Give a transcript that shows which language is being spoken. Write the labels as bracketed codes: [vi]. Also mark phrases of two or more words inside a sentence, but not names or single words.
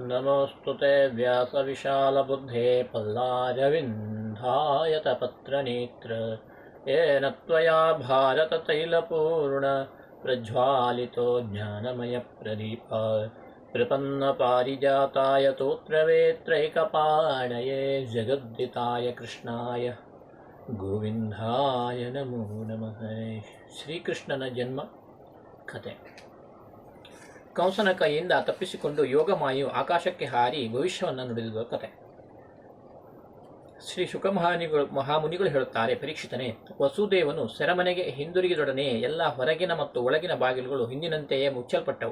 [sa] नमोऽस्तु ते व्यासविशालबुद्धे पल्लारविन्धायतपत्रनेत्र येन त्वया भारततैलपूर्णप्रज्वालितो ज्ञानमयप्रदीप प्रपन्नपारिजाताय तोत्रवेत्रैकपाणये जगद्दिताय कृष्णाय ಗೋವಿಂದಾಯ ನಮೋ ನಮಃ. [kn] ಶ್ರೀಕೃಷ್ಣನ ಜನ್ಮ ಕಥೆ. ಕಂಸನ ಕೈಯಿಂದ ತಪ್ಪಿಸಿಕೊಂಡು ಯೋಗಮಾಯು ಆಕಾಶಕ್ಕೆ ಹಾರಿ ಭವಿಷ್ಯವನ್ನು ನುಡಿದುವ ಕಥೆ. ಶ್ರೀ ಮಹಾಮುನಿಗಳು ಹೇಳುತ್ತಾರೆ, ಪರೀಕ್ಷಿತನೇ, ವಸುದೇವನು ಸೆರೆಮನೆಗೆ ಹಿಂದಿರುಗಿದೊಡನೆ ಎಲ್ಲ ಹೊರಗಿನ ಮತ್ತು ಒಳಗಿನ ಬಾಗಿಲುಗಳು ಹಿಂದಿನಂತೆಯೇ ಮುಚ್ಚಲ್ಪಟ್ಟವು.